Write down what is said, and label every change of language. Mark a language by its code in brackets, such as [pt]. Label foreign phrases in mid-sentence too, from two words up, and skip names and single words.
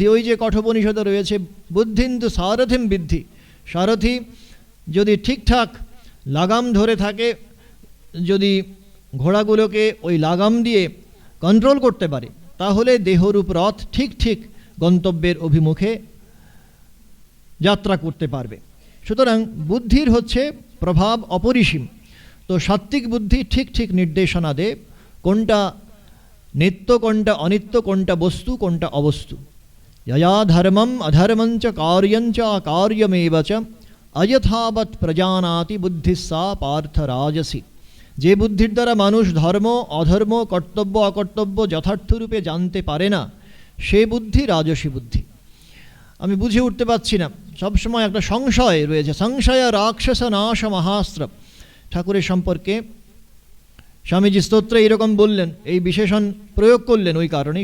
[bn] ওই যে কঠোপনিষদে রয়েছে [sa] বুদ্ধিন্তু সারথিম বিদ্ধি, [bn] সারথি যদি ঠিকঠাক লাগাম ধরে থাকে, যদি ঘোড়াগুলোকে ওই লাগাম দিয়ে কন্ট্রোল করতে পারে, তাহলে দেহরূপ রথ ঠিক ঠিক গন্তব্যের অভিমুখে যাত্রা করতে পারবে। সুতরাং বুদ্ধির হচ্ছে প্রভাব অপরিসীম। তো সাত্ত্বিক বুদ্ধি ঠিক ঠিক নির্দেশনা দেয় কোনটা নিত্য, কোনটা অনিত্য, কোনটা বস্তু, কোনটা অবস্তু। [sa] यया धर्मम अधर्मंच कार्यंच अकार्यमेव च अयथावत् प्रजानाति बुद्धिस्सा पार्थ राजसी। [bn] যে বুদ্ধির দ্বারা মানুষ ধর্ম অধর্ম কর্তব্য অকর্তব্য যথার্থরূপে জানতে পারে না, সে বুদ্ধি রাজসী বুদ্ধি। আমি বুঝে উঠতে পারছি না, সবসময় একটা সংশয় রয়েছে। [sa] সংশয় রাক্ষস নাশ মহাস্ত্র, [bn] ঠাকুরের সম্পর্কে স্বামীজি স্তোত্রে এরকম বললেন, এই বিশেষণ প্রয়োগ করলেন ওই কারণেই।